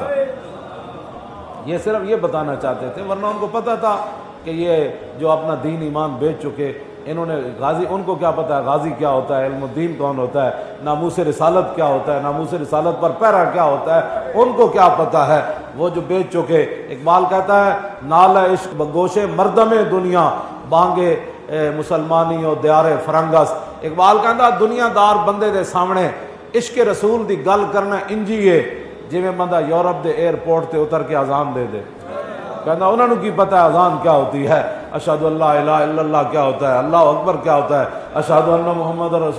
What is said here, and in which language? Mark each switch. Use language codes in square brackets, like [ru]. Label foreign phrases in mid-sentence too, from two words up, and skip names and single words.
[ur] یہ صرف یہ بتانا چاہتے تھے، ورنہ ان کو پتہ تھا کہ یہ جو اپنا دین ایمان بیچ چکے، انہوں نے غازی، ان کو کیا پتہ ہے غازی کیا ہوتا ہے، علم الدین کون ہوتا ہے، ناموس رسالت کیا ہوتا ہے، ناموس رسالت پر پہرا کیا ہوتا ہے، ان کو کیا پتہ ہے، وہ جو بیچ چکے۔ اقبال کہتا ہے [fa] نالہ عشق بگوش مردم دنیا بانگے مسلمانی و دیار فرنگس۔ [pa] اقبال کہتا دنیا دار بندے دے سامنے عشق رسول دی گل کرنا انجی ہے جویں بندہ یورپ دے ایئرپورٹ تے اتر کے اذان دے دے۔ [ur] کہنا انہوں نے کی پتہ ہے اذان کیا ہوتی ہے، [ar] اشہد اللہ الہ الا اللہ [ur] کیا ہوتا ہے، [ar] اللہ اکبر [ur] کیا ہوتا ہے، [ar] اشہد ان محمد رسول۔